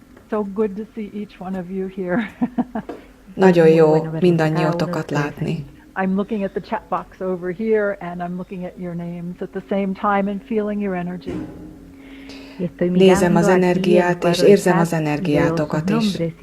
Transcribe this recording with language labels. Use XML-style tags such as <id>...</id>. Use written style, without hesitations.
<en>So good to see each one of you here.</en> <hu>Nagyon jó mindannyiótokat látni.</hu> <en>I'm looking at the chat box over here and I'm looking at your names at the same time and feeling your energy.</en> <hu>Nézem az energiát, és érzem az energiátokat is.</hu>